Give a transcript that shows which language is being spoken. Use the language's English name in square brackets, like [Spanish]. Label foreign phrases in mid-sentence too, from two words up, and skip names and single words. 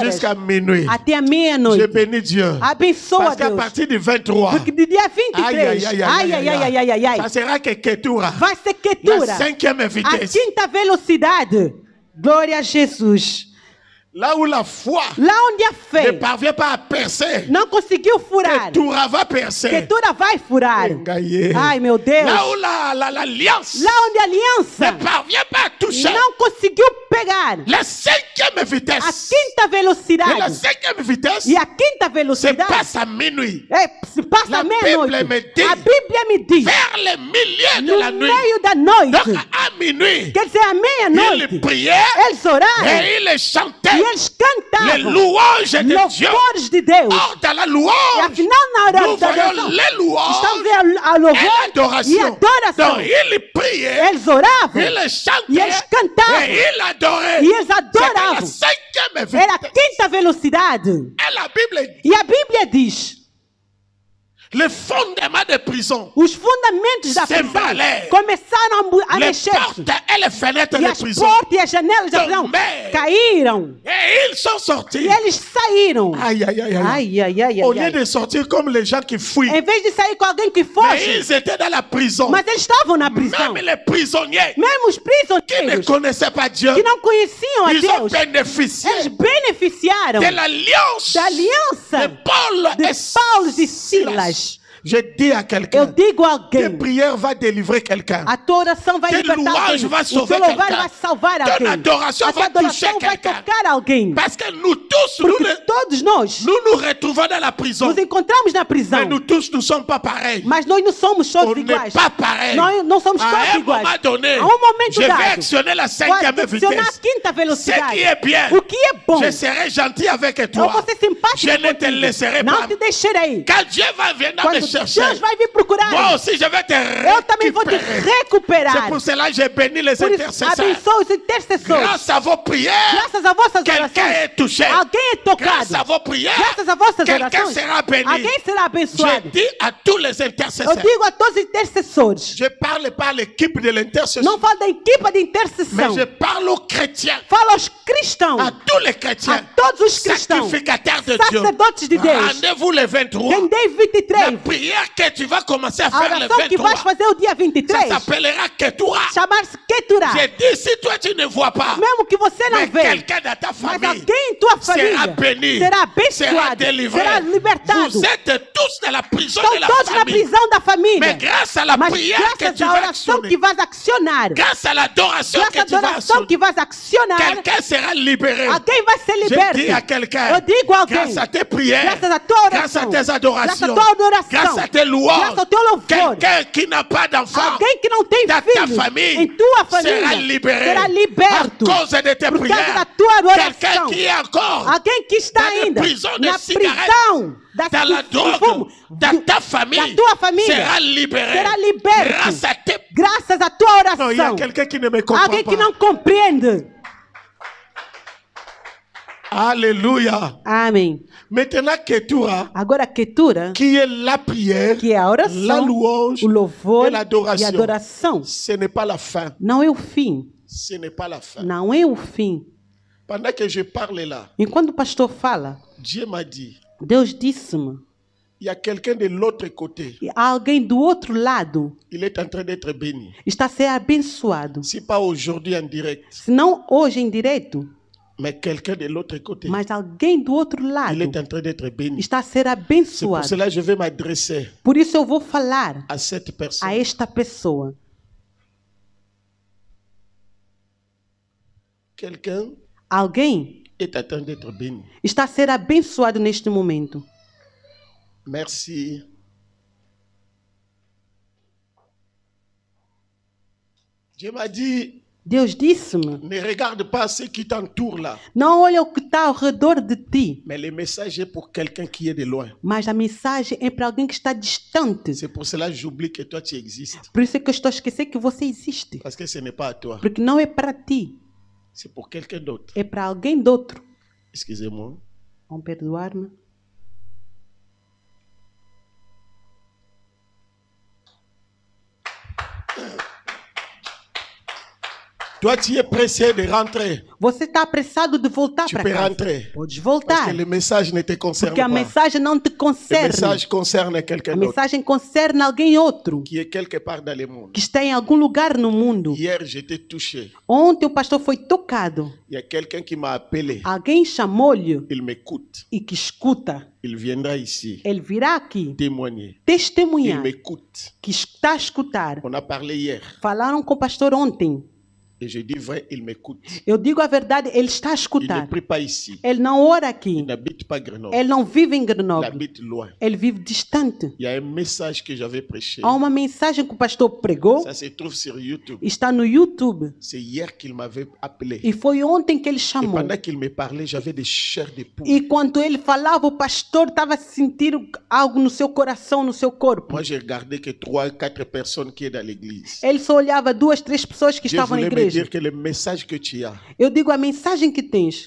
[French] Jusqu'à minuit. [Portuguese] Até a [French] Je [Portuguese] meia-noite. [French] bénis Dieu. [Portuguese] Abençoa [French] Parce qu'à [Portuguese] Deus. [French] partir du 23, [Portuguese] Porque do dia 23, [French] ça sera que Ketura. [Portuguese] vai ser [French] La [Portuguese] quietura. [French] cinquième [Portuguese] A [French] vitesse. [Portuguese] quinta velocidade. Glória a Jesus. [French] Là où la foi [Portuguese] Lá onde a [French] ne [Portuguese] fé [French] parvient pas à percer, [Portuguese] não conseguiu furar, [French] Ketura va percer. [Portuguese] quietura vai furar. [French] Engaillé. [Portuguese] Ai, meu Deus. [French] Là où l'alliance [Portuguese] Lá onde a aliança [French] ne parvient pas à toucher [Portuguese] não conseguiu pegar [French] la cinquième [Portuguese] a [French] vitesse. [Portuguese] quinta [French] Et la [Portuguese] velocidade. [French] cinquième vitesse [Portuguese] E a quinta [French] se [Portuguese] velocidade [French] passe à minuit. [Portuguese] se passa [French] La [Portuguese] à meia-noite. [French] Bible me dit, [Portuguese] A Bíblia me diz, [French] Vers les milieux de [Portuguese] no [French] la nuit. [Portuguese] meio da [French] Donc [Portuguese] noite, [French] à minuit, [Portuguese] quer dizer, à [French] ils [Portuguese] meia-noite, [French] priaient [Portuguese] eles oraram [French] et ils chantaient [Portuguese] e eles [French] les [Portuguese] cantavam [French] louanges de Dieu. [Portuguese] louvores de Deus. [French] Or, dans la [Portuguese] E [French] louange, [Portuguese] afinal, na [French] nous [Portuguese] hora da [French] voyons [Portuguese] oração, [French] les louanges [Portuguese] estamos vendo a [French] et [Portuguese] louvor e [French] l'adoration. [Portuguese] adoração. [French] Donc, ils priaient, [Portuguese] Eles oravam [French] ils chantaient [Portuguese] e eles cantavam [French] et ils adoraient. [Portuguese] e eles [French] C'était la [Portuguese] adoravam. [French] cinquième [Portuguese] Era a [French] vitesse. [Portuguese] quinta velocidade. [French] Et la Bible dit, [Portuguese] E a Bíblia diz, [French] le fondement des prisons, [Portuguese] os fundamentos da prisão S'embalaram. começaram a [French] les [Portuguese] mexer-se. [French] portes et les fenêtres [Portuguese] E [French] des [Portuguese] as [French] prisons, [Portuguese] portas e as janelas da prisão Tombaram. caíram. [French] et ils sont sortis. [Portuguese] E eles saíram. Aïe, aïe, aïe, aïe. Ai, ai, ai, [French] Au ai, lieu ai. de sortir comme les gens qui fuient, [Portuguese] Em vez de sair com alguém que [French] mais [Portuguese] foge, [French] ils étaient dans la prison. [Portuguese] mas eles estavam na prisão. [French] Même les prisonniers [Portuguese] Mesmo os [French] qui ne [Portuguese] prisioneiros [French] connaissaient pas Dieu, [Portuguese] que não conheciam a [French] ils ont [Portuguese] Deus, [French] bénéficié [Portuguese] eles beneficiaram [French] de l'alliance [Portuguese] da aliança [French] de Paul [Portuguese] de [French] et [Portuguese] Paulo e [French] Silas. [Portuguese] Silas. [French] Je dis à [Portuguese] Eu [French] quelqu'un, [Portuguese] digo a [French] tes [Portuguese] alguém, [French] prières vont délivrer quelqu'un. [Portuguese] a tua oração vai [French] Tes [Portuguese] libertar [French] louanges [Portuguese] alguém. vão O [French] sauver [Portuguese] teu louvor [French] quelqu'un. [Portuguese] vai salvar [French] Ton [Portuguese] alguém. [French] adoration [Portuguese] A tua [French] va [Portuguese] adoração [French] toucher [Portuguese] vai [French] quelqu'un. [Portuguese] tocar alguém. [French] Parce que nous tous, [Portuguese] Porque todos nós [French] nous retrouvons dans la prison. [Portuguese] nos encontramos na [French] Mais [Portuguese] prisão. [French] nous tous, nous ne sommes pas pareils. [Portuguese] Mas nós não somos [French] On [Portuguese] todos [French] n'est [Portuguese] iguais. [French] pas pareils. [Portuguese] Nós não somos [French] À [Portuguese] todos [French] un [Portuguese] iguais. [French] moment donné, [Portuguese] A momento [French] je vais [Portuguese] dado, [French] actionner la [Portuguese] vou [French] cinquième [Portuguese] adicionar a [French] vitesse. [Portuguese] quinta [French] Ce [Portuguese] velocidade. [French] qui est bien, [Portuguese] O que é bom. [French] je serai gentil avec [Portuguese] Eu [French] toi. [Portuguese] vou ser simpático [French] Je ne te [Portuguese] contigo. [French] laisserai [Portuguese] Não [French] pas. [Portuguese] te deixarei. [French] Quand Dieu va venir me [Portuguese] Quando [French] chercher, [Portuguese] Deus vai vir procurar, [French] moi aussi je vais te [Portuguese] eu também vou te [French] récupérer. [Portuguese] recuperar. [French] C'est pour cela que j'ai béni les [Portuguese] Por isso, [French] intercesseurs. [Portuguese] abençoa os intercessores. [French] Grâce à vos prières, [Portuguese] Graças a vossas [French] quelqu'un [Portuguese] orações, [French] est touché. [Portuguese] alguém é [French] Grâce [Portuguese] tocado. [French] à vos prières, [Portuguese] Graças a vossas [French] quelqu'un [Portuguese] orações, [French] sera béni. [Portuguese] alguém será [French] Je [Portuguese] abençoado. [French] dis à tous les [Portuguese] Eu [French] intercesseurs, [Portuguese] digo a todos os intercessores, [French] je parle pas à l'équipe de l'intercession, [Portuguese] não falo da equipa de [French] mais [Portuguese] intercessão, [French] je parle aux chrétiens, [Portuguese] falo aos cristãos, [French] à tous les chrétiens, [Portuguese] a todos os cristãos, [French] sacrificataires de Dieu. [Portuguese] sacerdotes de Deus. [French] Rendez-vous le 23. [Portuguese] Tem dia [French] La [Portuguese] 23, [French] prière que tu vas commencer à [Portuguese] a [French] faire le [Portuguese] oração que [French] 23, [Portuguese] vais fazer o dia [French] ça [Portuguese] 23, [French] s'appellera Ketura. [Portuguese] chamar-se Keturah. [French] J'ai dit, si toi tu ne vois pas, [Portuguese] Mesmo que você não [French] mais [Portuguese] vê, [French] quelqu'un dans ta [Portuguese] mas [French] famille [Portuguese] alguém em tua [French] sera [Portuguese] família [French] béni, [Portuguese] será [French] sera [Portuguese] abençoado, [French] délivré. [Portuguese] será libertado. [French] Vous êtes tous dans la prison de [Portuguese] Estão [French] la [Portuguese] todos na [French] famille. [Portuguese] prisão da família. [French] Mais grâce à la [Portuguese] Mas [French] prière que [Portuguese] graças [French] tu [Portuguese] à [French] vas [Portuguese] oração [French] actionner, [Portuguese] que vais accionar, [French] grâce à l'adoration [Portuguese] graças [French] que [Portuguese] à [French] tu vas [Portuguese] adoração [French] actionner, [Portuguese] que vais accionar, [French] quelqu'un sera libéré. [Portuguese] alguém vai ser [French] Je [Portuguese] liberto. [French] dis à quelqu'un, [Portuguese] Eu digo a alguém, [French] grâce à tes prières, [Portuguese] graças à tua [French] grâce à [Portuguese] oração, [French] tes [Portuguese] graças à [French] adorations, [Portuguese] tua adoração, [French] grâce à tes louanges, [Portuguese] graças ao teu louvor, [French] quelqu'un qui n'a pas d'enfant [Portuguese] alguém que não tem [French] dans ta [Portuguese] filhos [French] famille [Portuguese] em tua [French] sera [Portuguese] família [French] libéré [Portuguese] será liberto [French] à cause de tes [Portuguese] por causa da [French] prières. [Portuguese] tua [French] Quelqu'un [Portuguese] adoração. [French] qui est encore [Portuguese] Alguém que está [French] dans des [Portuguese] ainda [French] prisons de [Portuguese] na [French] cigarettes, [Portuguese] prisão [French] dans la [Portuguese] do [French] drogue, [Portuguese] fumo, [French] dans ta famille, [Portuguese] da tua família, [French] sera libéré [Portuguese] será liberto [French] grâce à tes... [Portuguese] graças à tua [French] Non, il y a [Portuguese] oração. [French] quelqu'un qui ne me comprend [Portuguese] Alguém que [French] pas. [Portuguese] não compreende. [French] Alléluia. [Portuguese] Amém. [French] Maintenant, Ketura, [Portuguese] Agora, Keturah, [French] qui est la prière, [Portuguese] que é a [French] la [Portuguese] oração, [French] louange [Portuguese] o louvor [French] et l'adoration. [Portuguese] e a adoração, [French] Ce n'est pas la fin. [Portuguese] não é o fim. [French] Ce n'est pas la fin. [Portuguese] Não é o fim. [French] Pendant que je parle là, [Portuguese] Enquanto o pastor fala, [French] Dieu m'a dit, [Portuguese] Deus disse-me, [French] il y a quelqu'un de l'autre côté. [Portuguese] e há alguém do outro lado [French] Il est en train d'être béni. [Portuguese] está a ser abençoado. [French] Si pas aujourd'hui en direct, [Portuguese] Se não hoje em direito, [French] Mais quelqu'un de l'autre côté, [Portuguese] Mas alguém do outro lado [French] il est en train d'être béni. [Portuguese] está a ser [French] C'est pour [Portuguese] abençoado. [French] cela que je vais m'adresser [Portuguese] Por isso eu vou falar [French] à cette personne. [Portuguese] a esta pessoa. [French] Quelqu'un [Portuguese] Alguém [French] est en train d'être béni. [Portuguese] está a ser abençoado neste momento. [French] Merci. Dieu m'a dit, [Portuguese] Deus disse-me, [French] ne regarde pas ceux qui t'entourent là. [Portuguese] não olha o que está ao redor de ti, [French] Mais le message est pour quelqu'un qui est de loin. [Portuguese] mas a mensagem é para alguém que está distante. [French] C'est pour cela que j'oublie que toi tu existes. [Portuguese] Por isso é que eu estou a esquecer que você existe. [French] Parce que ce n'est pas à toi. [Portuguese] Porque não é para ti, [French] C'est pour quelqu'un d'autre. [Portuguese] é para alguém de outro. [French] Excusez-moi. [Portuguese] Vão perdoar-me. [French] Toi tu es pressé de rentrer. [Portuguese] Você está apressado de voltar [French] Tu [Portuguese] para [French] peux [Portuguese] casa. [French] rentrer. [Portuguese] Podes [French] Parce [Portuguese] voltar. [French] que le message ne te concerne [Portuguese] Porque a [French] pas. [Portuguese] mensagem não te [French] Le [Portuguese] concerne. [French] message concerne [Portuguese] A [French] quelqu'un d'autre [Portuguese] mensagem concerne alguém outro [French] qui est quelque part dans le monde. [Portuguese] que está em algum lugar no mundo. [French] Hier, j'étais touché. [Portuguese] Ontem o pastor foi tocado. [French] Il y a quelqu'un qui m'a appelé. [Portuguese] Alguém chamou-lhe [French] Il m'écoute. [Portuguese] e que escuta. [French] Il viendra ici [Portuguese] Ele virá aqui [French] témoigner. Il [Portuguese] testemunhar [French] m'écoute. [Portuguese] que está a escutar. [French] On a parlé hier. [Portuguese] Falaram com o pastor ontem. [French] Et je dis vrai, il m'écoute. [Portuguese] Eu digo a verdade, ele está a [French] Il ne [Portuguese] escutar. [French] prie pas ici. [Portuguese] Ele não ora [French] Il [Portuguese] aqui. [French] n'habite pas Grenoble. [Portuguese] Ele não vive em [French] Il [Portuguese] Grenoble. [French] habite loin. [Portuguese] Ele vive distante. [French] Il y a un message que j'avais prêché. [Portuguese] Há uma mensagem que o pastor pregou. [French] Ça se trouve sur YouTube. [Portuguese] Está no YouTube. [French] C'est hier qu'il m'avait appelé. [Portuguese] E foi ontem que ele [French] Et [Portuguese] chamou. [French] pendant qu'il me parlait, j'avais des chairs de poule. [Portuguese] E quando ele falava, o pastor estava sentindo algo no seu coração, no seu corpo. [French] Moi, j'ai regardé que 3, 4 personnes qui est dans l'église. [Portuguese] Ele só olhava 2, 3 pessoas que [French] Dieu [Portuguese] estavam na [French] voulait me [Portuguese] igreja. [French] dire que le message que tu as, [Portuguese] Eu digo a mensagem que tens.